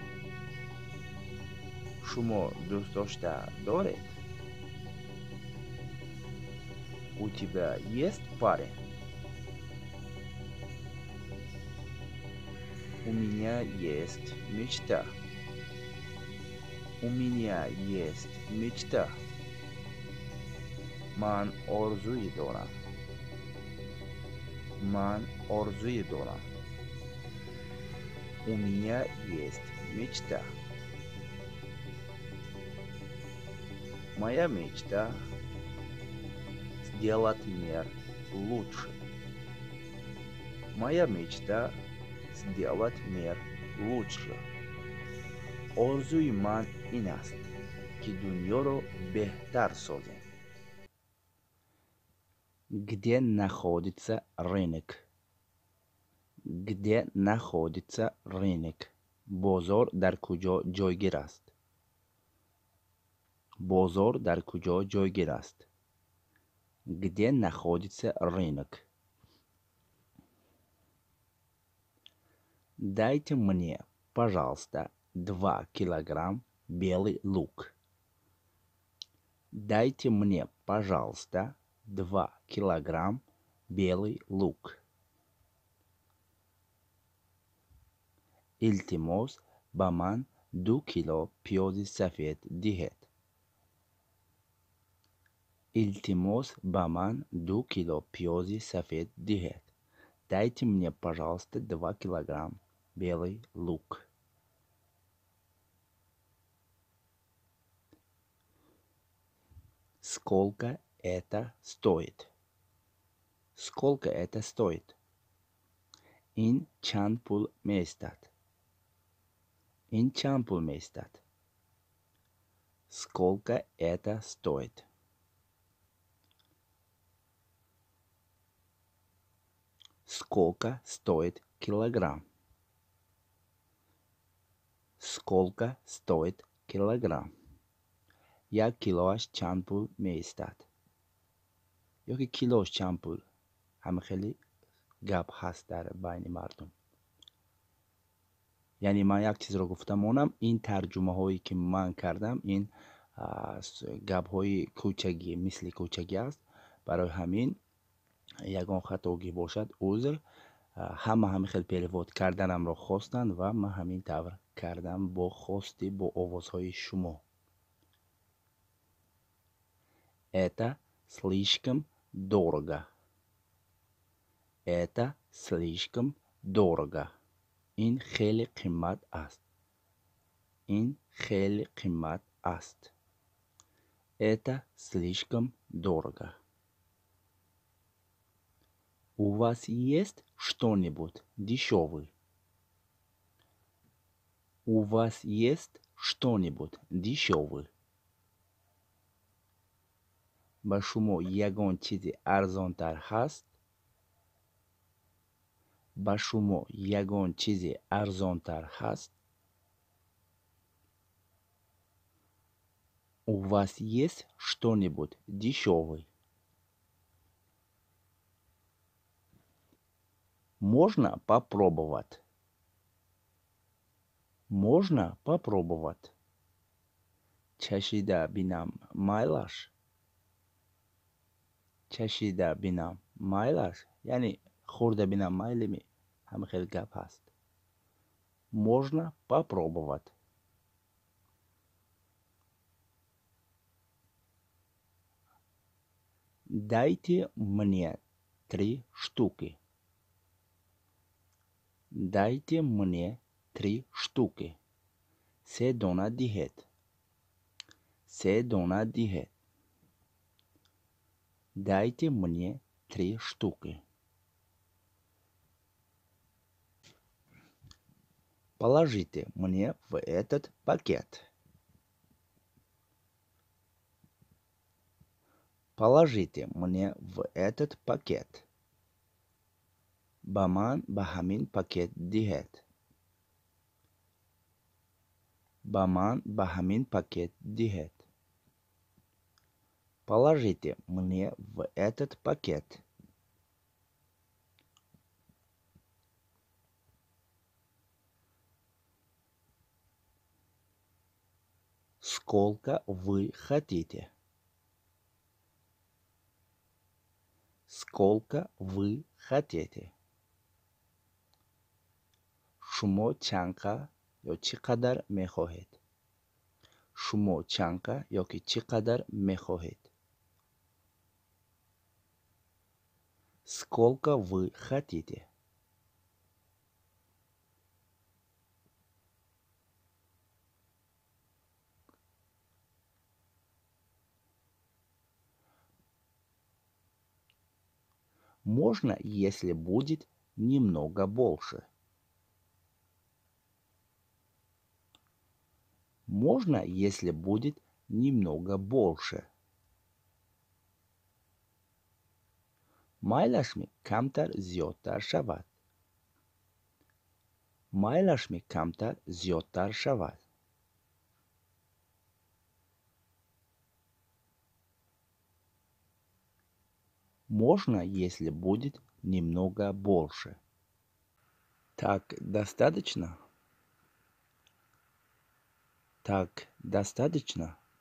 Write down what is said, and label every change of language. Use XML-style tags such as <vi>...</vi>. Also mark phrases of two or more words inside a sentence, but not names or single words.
<tg>шумо дӯст дошта доред?</tg> <ru>У тебя есть парень? У меня есть мечта. У меня есть мечта.</ru> <tg>Ман орзуи дорам. Ман орзуи дорам.</tg> <ru>У меня есть мечта. Моя мечта — сделать мир лучше. Моя мечта — сделать мир лучше.</ru> <tg>орзуи ман ин аст, ки дунёро беҳтар созем.</tg> <ru>Где находится рынок? Где находится рынок?</ru> <tg>бозор дар куҷо ҷойгир аст? бозор дар куҷо ҷойгир аст?</tg> <ru>Где находится рынок? Дайте мне пожалуйста, 2 килограмм белый лук. Дайте мне, пожалуйста, 2 килограмм белый лук.</ru> <tg>Iltimos ба ман 2 кило пиёзи сафед диҳед. Iltimos ба ман 2 кило пиёзи сафед диҳед.</tg> <ru>Дайте мне, пожалуйста, 2 килограмм белый лук. Сколько это стоит? Сколько это стоит?</ru> <tg>Ин чанд пул меистад? Ин чанд пул меистад?</tg> <ru>Сколько это стоит? Сколько стоит килограмм? Сколько стоит килограмм?</ru> <tg>Як килоаш чанд пул меистад? ёки килош чанд пул? ҳама хеле гап ҳаст дар байни мардум. яъне ман як чизро гуфтам, онам ин тарҷумаҳое ки ман кардам, ин гапҳои кӯчагӣ, мисли кӯчагӣ аст. барои ҳамин ягон хатогӣ бошад узр. ҳама ҳамин хел перевод карданамро хостанд ва ман ҳамин тавр кардам бо хости, бо овозҳои шумо.</tg> <ru>Это слишком дорого. Это слишком дорого.</ru> <tg>ин хеле қиммат аст. ин хеле қиммат аст.</tg> <ru>Это слишком дорого. У вас есть что-нибудь дешевый? У вас есть что-нибудь дешевый?</ru> <tg>ба шумо ягон чизи арзонтар ҳаст? ба шумо ягон чизи арзонтар ҳаст?</tg> <ru>У вас есть что-нибудь дешевый? Можно попробовать? Можно попробовать?</ru> <tg>чашида бинам майлаш? чашида бинам майлаш? яъне хӯрда бинам майлими? ҳама хел гап ҳаст.</tg> <ru>Можно попробовать. Дайте мне 3 штуки. Дайте мне 3 штуки.</ru> <tg>3 дона диҳед. 3 дона диҳед.</tg> <ru>Дайте мне 3 штуки. Положите мне в этот пакет. Положите мне в этот пакет.</ru> <tg>ба ман ба ҳамин пакет диҳед. ба ман ба ҳамин пакет диҳед.</tg> <ru>Положите мне в этот пакет. Сколько вы хотите? Сколько вы хотите?</ru> <tg>шумо чанка ё чӣ қадар мехоҳед? шумо чанка ёки чӣ қадар мехоҳед?</tg> <ru>Сколько вы хотите? Можно, если будет немного больше? Можно, если будет немного больше?</ru> <tg>майлашми камтар зиёдтар шавад? майлашми камтар зиёдтар шавад?</tg> <ru>Можно, если будет немного больше? Так достаточно? Так достаточно?</ru>